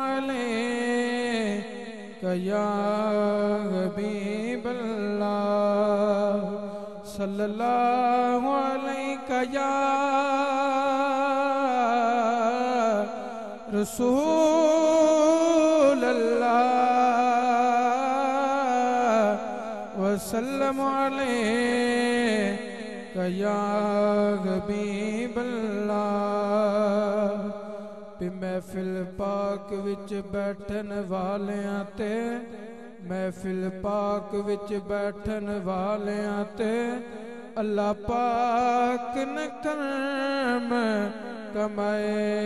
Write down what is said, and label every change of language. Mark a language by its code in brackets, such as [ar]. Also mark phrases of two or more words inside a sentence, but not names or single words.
[ar] عليك يا حبيب الله صلى الله عليك يا رسول الله وسلم عليك يا حبيب الله. [pa] محفل پاک وچ بیٹھن والیاں تے محفل پاک وچ بیٹھن والیاں تے اللہ پاک نے کرم کمائے